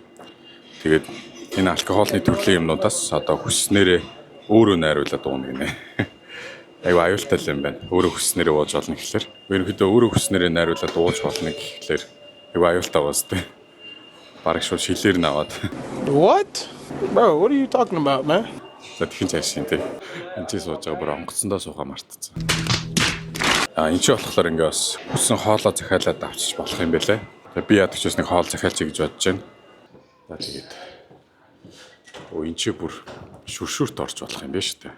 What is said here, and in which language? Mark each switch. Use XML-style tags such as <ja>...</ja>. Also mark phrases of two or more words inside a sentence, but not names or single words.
<mn>Тэгээд энэ алкоголны төрлийн юмнуудаас одоо хүснээрээ өөрөө найруулад ууна гинэ. Айгу аюултай юм байна. Өөрөө хүснээрээ ууж болно гэхлээр. Ерөнхийдөө өөрөө хүснээрээ найруулад ууж болно гэхлээр айгу аюултай байгаа сте. Бараг шууд шилээр наваад.</mn> <en>What? Bro, what are you talking about, man?</en> <mn>За тэгин цааш шин тий. Энд чи сууж байгаа бүр онгоцсондоо суухаа мартцсан. Энд чи болохоор ингээ бас хүссэн хоолоо захиалаад авчиж болох юм байлээ. Тэгээ би ядагч бас нэг хоол захиалчих гэж бодож байна. За тэгээд энд чи бүр шүршүрт орж болох юм байна шүү дээ.</mn>